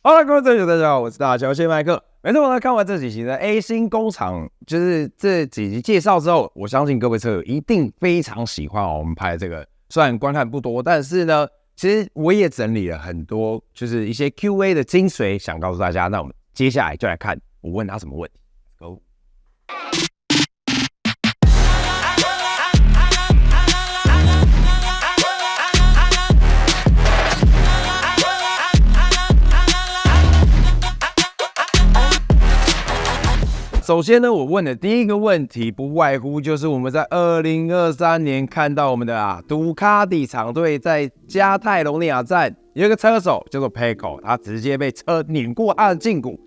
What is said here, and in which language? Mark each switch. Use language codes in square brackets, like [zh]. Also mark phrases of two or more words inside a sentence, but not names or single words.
[zh] 好了，各位隊友，大家好，我是大喬謝麥克。沒錯，呢，看完這幾集的 A 星工廠，就是這幾集介紹之後，我相信各位車友一定非常喜歡我們拍的這個。雖然觀看不多，但是呢，其實我也整理了很多，就是一些 Q&A 的精髓，想告訴大家。那我們接下來就來看我問他什麼問題。Go。首先呢，我問的第一個問題不外乎就是我們在2023年看到我們的杜卡迪廠隊在加泰隆尼亞站有一個車手叫做 Pecco， 他直接被車碾過他的脛骨。